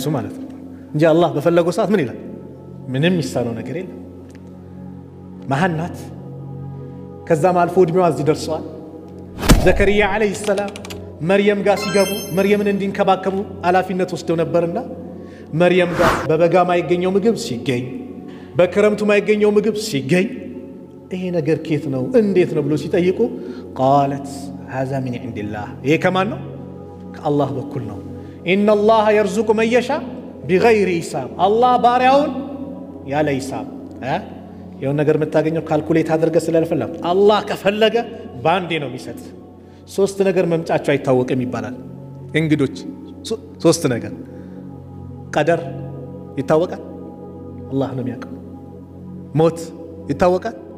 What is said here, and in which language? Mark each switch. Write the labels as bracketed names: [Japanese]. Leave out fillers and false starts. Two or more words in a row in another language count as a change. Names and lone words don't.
[Amharic] ማለት ነው እንጂ አላህ በፈለገው ሰዓት ምን ይላል ምንም ይሳነው ነገር የለም ማህን ናት ከዛም አልፎ እድሜዋ እዚህ ደርሷል ዘከሪያ [Arabic] عليه سلام [Amharic] መርየም ጋር ሲገቡ መርየምን እንዲንከባከቡ ኃላፊነት ወስደው ነበርና መርየም ጋር በበጋ ማይገኘው ምግብ ሲገኝ በክረምቱ ማይገኘው ምግብ ሲገኝ ይሄ ነገር ከየት ነው እንዴት ነው ብሎ ሲጠይቁ [Arabic] قالت هذا من عند الله [Amharic] ይሄ ከማን ነው ከአላህ በኩል ነው [Arabic] ان الله يرزق من يشاء بغير حساب [Amharic] አላህ ባሪያውን ያለ ሂሳብ የሆነ ነገር መታገኘው ካልኩሌት አድርገ ስለልፈለም አላህ ከፈለገ ባንዴ ነው የሚሰጥ ሶስት ነገር መምጫቸው አይታወቅም ይባላል እንግዶች ሶስት ነገር ቀደር ይታወቃል አላህ ነው የሚያውቀው ሞት ይታወቃል